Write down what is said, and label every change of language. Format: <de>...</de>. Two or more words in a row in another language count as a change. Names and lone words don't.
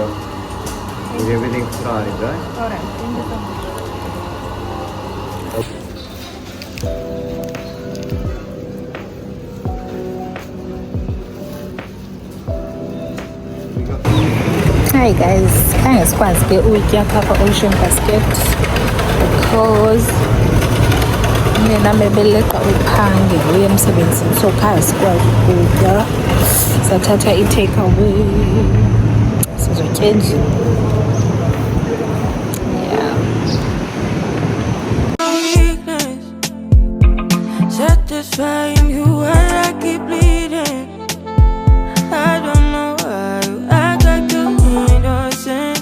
<en>With everything started, right? Alright, thank you so much. Hi guys,</en> <xh>khange sikwazi ke ukutya papa Ocean Basket because mina bebeleqa uphange uye emsebenzini, so khange sikwazi ukutya. Sathatha i-</xh> <en>take away</en> <xh>sizotya endlini.</xh> <en>weakness. Satisfying you while I keep bleeding. I don't know why you act like you innocent.</en>